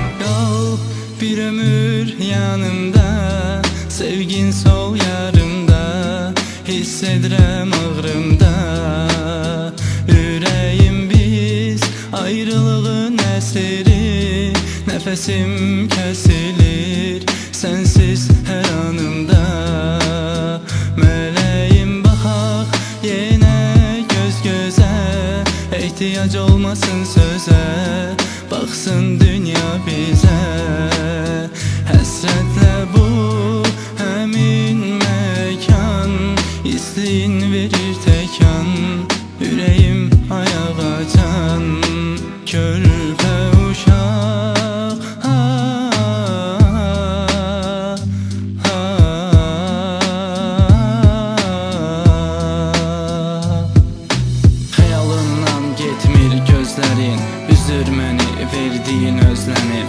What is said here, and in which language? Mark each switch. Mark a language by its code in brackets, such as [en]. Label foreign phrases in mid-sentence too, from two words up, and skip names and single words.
[az] Qal bir ömür yanımda, sevgin sol yarımda, hiss edirəm ağrımda. Ürəyim biz ayrılığın əsiri, nəfəsim kəsilir sensiz hər anımda. [tr] Meleğim bakak yine göz göze, ihtiyac olmasın söze, baksın dünya bize. [az] Həsrətlə bu həmin mekan, isteyin verir təkan, ürəyim ayağa can. Körpə uşaq xəyalımdan getmir gözlərin, üzür məni verdiyin özlənir.